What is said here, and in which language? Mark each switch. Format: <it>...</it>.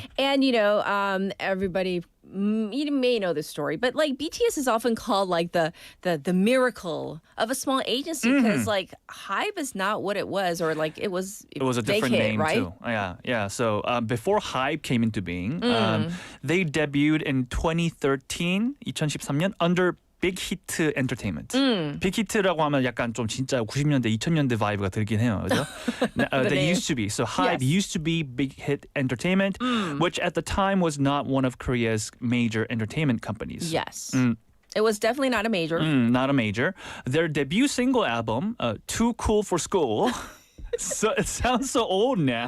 <en>And, everybody you may know this story, but like BTS is often called like the miracle of a small agency because like Hybe is not what it was, or like it was a different name right? too. Yeah. So before Hybe came into being, they debuted in 2013 under Big Hit Entertainment.</en> <ko>Big Hit라고 하면 약간 좀 진짜 90년대, 2000년대 바이브가 들긴 해요. 그죠?</ko> <en>They used to be. So Hybe used to be Big Hit Entertainment, which at the time was not one of Korea's major entertainment companies. Yes. It was definitely not a major. Not a major. Their debut single album, Too Cool for School, so it sounds so old now</en>